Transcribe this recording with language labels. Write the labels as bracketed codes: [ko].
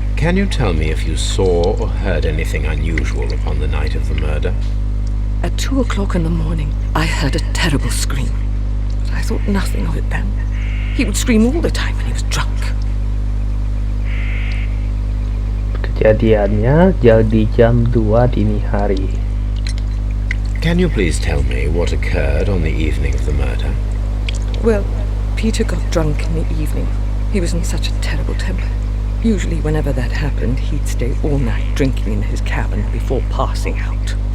[en] Can you tell me if you saw or heard anything unusual upon the night of the murder? At 2 o'clock in the morning, I heard a terrible scream. But I thought nothing of it then. He would scream all the time when he was drunk. [id] Kejadiannya jadi jam 2 dini hari. [en] Can you please tell me what occurred on the evening of the murder? Well, Peter got drunk in the evening. He was in such a terrible temper. Usually whenever that happened, he'd stay all night drinking in his cabin before passing out.